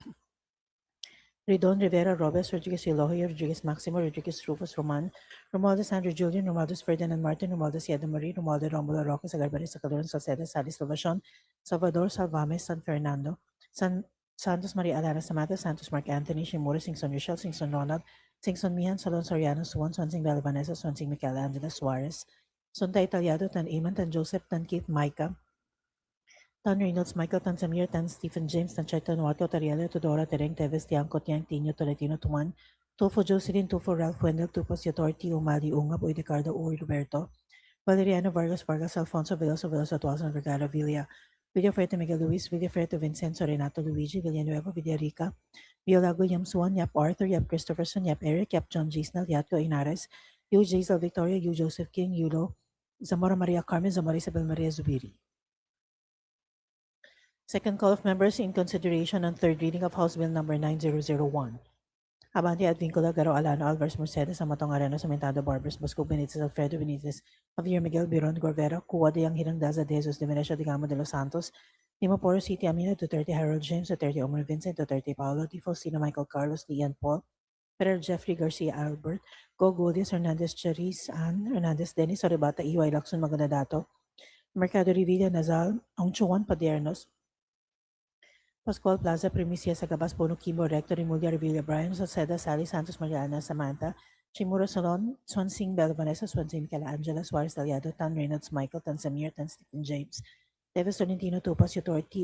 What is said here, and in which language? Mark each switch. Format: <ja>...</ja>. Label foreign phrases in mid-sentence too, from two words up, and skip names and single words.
<en>Ridon, Rivera, Robes, Rodriguez, Eloy, Rodriguez, Maximo, Rodriguez, Rufus, Roman, Romualdez, Andrew, Julian, Romualdez, Ferdinand, Martin, Romualdez, Yeda Marie, Romualdo, Romulo, Roque, Sagarbares, Sacaloran, Salcedo, Salis, Salvacion, Salvador, Salvames, San Fernando, Santos, Maria Alana, Samantha, Santos, Mark Anthony, Shimura, Singson, Rochelle, Singson, Ronald, Singson, Mihan, Salon, Soriano, Suwan, Swansing, Bella Vanessa, Swansing, Michaela, Angela, Suarez, Sonta, Italiado, Tan Iman, Tan Joseph, Tan Keith, Micah, Tan Reynolds, Michael, Tan Samir, Tan Stephen James, Tan Chay, Tan Wato, Tariela, Tudora, Tereng, Teves, Tiangco, Tiang, Tino, Tolentino, Tuman, Tufo, Jocelyn, Tufo, Ralph, Wendell, Tupos, Yatorti, Umali, Ungab, Uy, Ricardo, Uy, Roberto, Valeriano, Vargas, Vargas, Alfonso, Veloso, Veloso, Tuason, Vergara, Villa, Villafrete, Miguel Luis, Villafrete, Vincenzo, Renato, Luigi, Villanueva, Villarica, Violago, Yam Suan, Yap Arthur, Yap Christopherson, Yap Eric, Yap John Gisnal, Yatco Inares, Yu Jaisal Victoria, Yu Joseph King, Yulo, Zamora Maria Carmen, Zamora Isabel Maria Zubiri. Second call of members in consideration on third reading of House Bill number 9001. Abante Advíncula, Garo Alano, Alvarez Mercedes, Amatong Arena, Cementado, Barbers, Bosco Benitez, Alfredo Benitez, Javier Miguel Biron Gorvera, Cuwa de Hirang Daza de Jesus de Venecia de Gamo de los Santos, Dimaporo City, Amina, Duterte Harold James, Duterte Omar Vincent, Duterte Paolo, Di Faustino Michael Carlos, Lian Paul, Perer Jeffrey Garcia Albert, Go Godias, Hernandez Charis, Ann, Hernandez Dennis, Oribata, Iway Lacson Magandadato, Mercado Revilla Nazal, Angchuan Padernos, Pascual Plaza, Primicia Sagabas, Bono Kimbo, Rector, Imulia Revilla, Brian, Salceda, Sally, Santos Mariana, Samantha, Chimuro Salon, Swansing Bell, Vanessa, Swansing, Angela, Suarez, Daliado, Tan Reynolds, Michael, Tan Samir, Tan Stephen James, Davis Tolentino, Tupas, Yutor, T.</en>